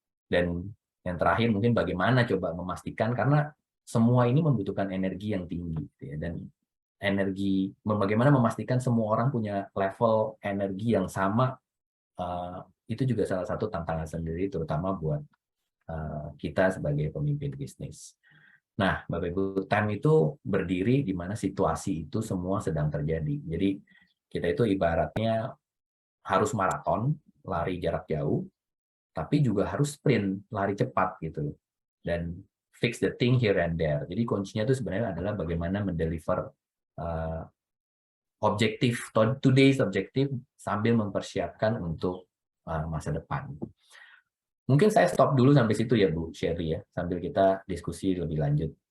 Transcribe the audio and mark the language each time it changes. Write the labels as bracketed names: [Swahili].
[Indonesian] Dan yang terakhir mungkin bagaimana coba memastikan, karena semua ini membutuhkan energi yang tinggi gitu ya, dan energi, bagaimana memastikan semua orang punya level energi yang sama, itu juga salah satu tantangan sendiri, terutama buat kita sebagai pemimpin bisnis. Nah, Bapak Ibu, time itu berdiri di mana situasi itu semua sedang terjadi. Jadi kita itu ibaratnya harus maraton, lari jarak jauh, tapi juga harus sprint, lari cepat gitu. [English] Dan fix the thing here and there. [Indonesian] Jadi kuncinya itu sebenarnya adalah bagaimana mendeliver objektif, today's objektif sambil mempersiapkan untuk masa depan. Mungkin saya stop dulu sampai situ ya Bu Sherry ya, sambil kita diskusi lebih lanjut.